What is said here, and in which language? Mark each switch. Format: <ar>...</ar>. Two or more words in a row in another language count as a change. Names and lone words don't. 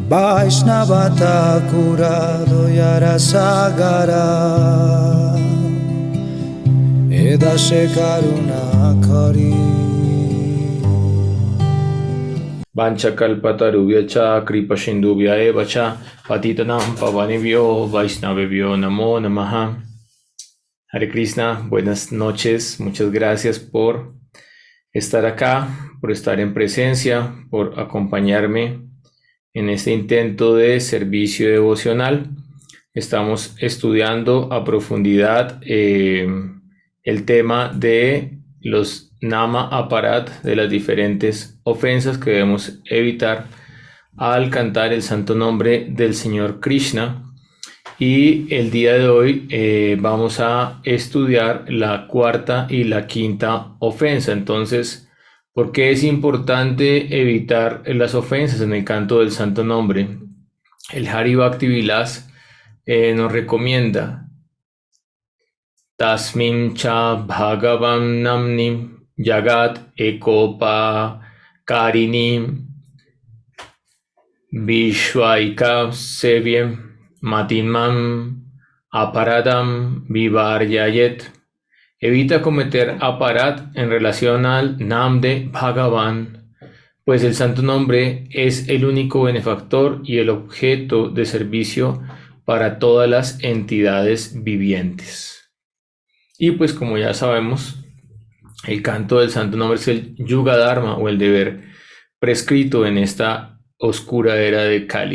<bn>বৈষ্ণব ঠাকুর দয়ার সাগর এদাসে করুণা করি</bn> <sa>वाञ्छाकल्पतरुभ्यश्च कृपासिन्धुभ्य एवच पतितानां पावनेभ्यो वैष्णवेभ्यो नमो नमः.</sa> <es>Hare Krishna, buenas noches, muchas gracias por estar acá, por estar en presencia, por acompañarme en este intento de servicio devocional. Estamos estudiando a profundidad el tema de los</es> <sa>नाम अपराध,</sa> <es>de las diferentes ofensas que debemos evitar al cantar el santo nombre del Señor Krishna. Y el día de hoy vamos a estudiar la cuarta y la quinta ofensa. Entonces, ¿por qué es importante evitar las ofensas en el canto del santo nombre? El Hari Bhakti Vilas nos recomienda</es> <sa>तस्मिन् च भगवन् नाम्नि जगत् एकोप कारिणि विश्वैक सेव्ये मतिनमम् अपराधम् विवर्जयेत्.</sa> <es>Evita cometer aparat en relación al nam de Bhagavan, pues el santo nombre es el único benefactor y el objeto de servicio para todas las entidades vivientes. Y pues como ya sabemos, el canto del santo nombre es el</es> <sa>युग धर्म</sa> <es>o el deber prescrito en esta oscura era de Kali.</es>